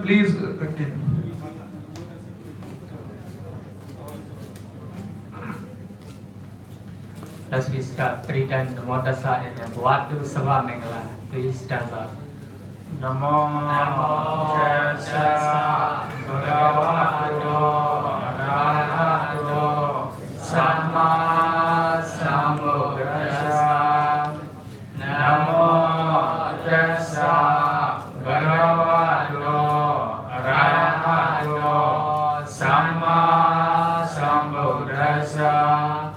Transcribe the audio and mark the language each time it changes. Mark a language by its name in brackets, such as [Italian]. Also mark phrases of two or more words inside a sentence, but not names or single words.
[English] Please continue. Let's we start 3 times the Modasa and then what to Sabamingala. Please stand up. [Pali] Namo Tassa Bhagavato Arahato Samma Sambuddhassa. Namo Tassa Bhagavato Arahato Samma Sambuddhassa.